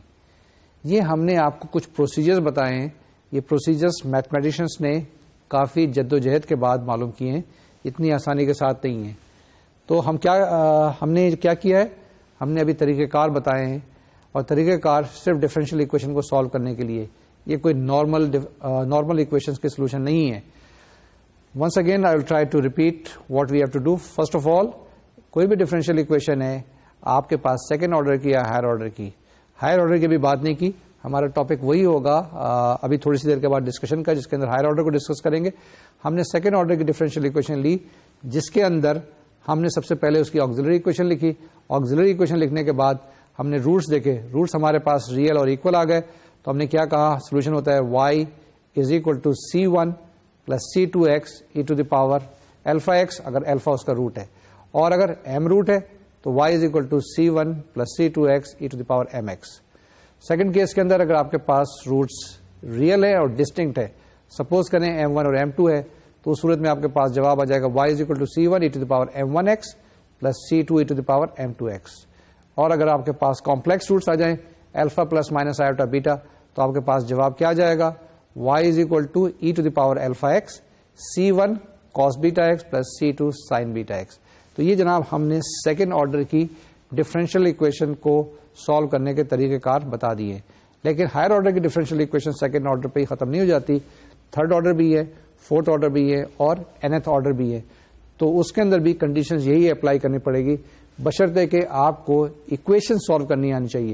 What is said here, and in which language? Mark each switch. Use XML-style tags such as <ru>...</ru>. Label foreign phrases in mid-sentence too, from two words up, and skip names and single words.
<ur>یہ ہم نے آپ کو کچھ پروسیجرز بتائے ہیں. یہ پروسیجرز میتھمیٹیشینس نے کافی جد و جہد کے بعد معلوم کیے ہیں, اتنی آسانی کے ساتھ نہیں ہیں. تو ہم نے کیا کیا ہے, ہم نے ابھی طریقہ کار بتائے ہیں, اور طریقہ کار صرف</ur> <en>differential equation</en> <ur>کو سالو کرنے کے لیے, یہ کوئی</ur> <en>normal equations</en> <ur>کے سولوشن نہیں ہے.</ur> <en>once again I will try to repeat what we have to do. first of all,</en> <ur>کوئی بھی</ur> <en>differential equation</en> <ur>ہے آپ کے پاس</ur> <en>second order</en> <ur>کی یا</ur> <en>higher order</en> <ur>کی.</ur> <en>higher order</en> <ur>کی بھی بات نہیں کی, ہمارا ٹاپک وہی ہوگا ابھی تھوڑی سی دیر کے بعد ڈسکشن کا, جس کے اندر</ur> <en>higher order</en> <ur>کو ڈسکس کریں گے. ہم نے</ur> <en>second order</en> <ur>کی</ur> <en>differential equation</en> <ur>لی جس کے اندر ہم نے سب سے پہلے اس کی</ur> <en>auxiliary equation</en> <ur>لکھی.</ur> <en>auxiliary equation</en> <ur>لکھنے کے بعد ہم نے روٹس دیکھے, روٹس ہمارے پاس ریئل اور ایکول آ گئے. تو ہم نے کیا کہا, سولوشن ہوتا ہے y = c1 + c2x e⁻∝x اگر الفا اس کا روٹ ہے, اور اگر m روٹ ہے تو y = c1 + c2x e⁻mx.</ur> <en>second case</en> <ur>کے اندر اگر آپ کے پاس</ur> <en>roots real</en> <ur>ہے اور ڈسٹنکٹ ہے, سپوز کریں m1 اور m2 ہے, تو اس صورت میں آپ کے پاس جواب آ جائے گا y = c1 e⁻m1x + c2 e⁻m2x. اور اگر آپ کے پاس</ur> <en>complex roots</en> <ur>آ جائیں</ur> <en>alpha plus minus iota beta,</en> <ur>تو آپ کے پاس جواب کیا جائے گا y = e⁻∝x c1 cos βx + c2 sin βx. تو یہ جناب ہم نے</ur> <en>second order</en> <ur>کی</ur> <en>differential equation</en> <ur>کو سالو کرنے کے طریقہ کار بتا دیے. لیکن</ur> <en>higher order</en> <ur>کی</ur> <en>differential equation second order</en> <ur>پہ ہی ختم نہیں ہو جاتی,</ur> <en>third order</en> <ur>بھی ہے,</ur> <en>fourth order</en> <ur>بھی ہے, اور</ur> <en>nth order</en> <ur>بھی ہے. تو اس کے اندر بھی کنڈیشنز یہی اپلائی کرنی پڑے گی, بشرطے کہ آپ کو</ur> <en>equation solve</en> <ur>کرنی آنی چاہیے.</ur>